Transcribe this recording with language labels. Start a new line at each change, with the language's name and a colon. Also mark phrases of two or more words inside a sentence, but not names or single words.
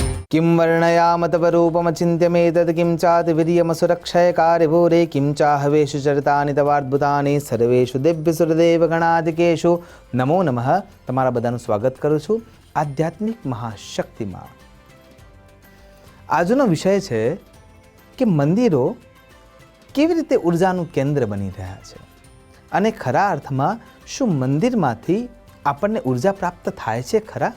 Sanskrit: किं वर्णयाम तव रूपमचिन्त्यमेतत् किं चातिवीर्यमसुरक्षयकार्यभूरे किं चाहवेषु चरितानि तवाद्भुतानि सर्वेषु दिव्यसुरदेवगणादिकेषु नमो नमः।
Gujarati: તમારા બધાનું સ્વાગત કરું છું આધ્યાત્મિક મહાશક્તિમાં। આજનો વિષય છે કે મંદિરો કેવી રીતે ઉર્જાનું કેન્દ્ર બની રહ્યા છે અને ખરા અર્થમાં શું મંદિરમાંથી આપણને ઉર્જા પ્રાપ્ત થાય છે ખરા?